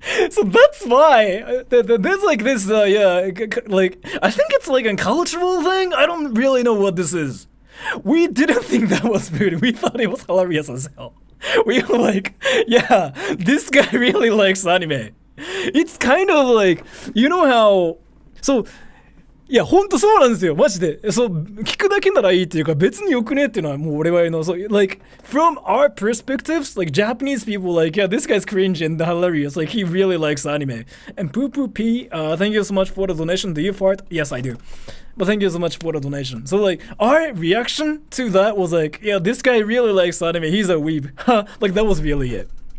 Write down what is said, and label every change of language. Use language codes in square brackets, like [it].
[en] So that's why there's like this, like, I think it's like a cultural thing. I don't really know what this is. We didn't think that was rude. We thought it was hilarious as hell. We were like, yeah, this guy really likes anime. It's kind of like, you know how, so, [ja] いや、ほんとそうなんですよ。マジで。そう、聞くだけならいいっていうか、別によくねっていうのはもう俺はの。 [en] So, like, from our perspectives, like, Japanese people, like, yeah, this guy's cringe and hilarious. Like, he really likes anime. And Poo Poo P, thank you so much for the donation. Do you fart? Yes, I do. But thank you so much for the donation. So, like, our reaction to that was like, yeah, this guy really likes anime. He's a weeb. Like, that was really it.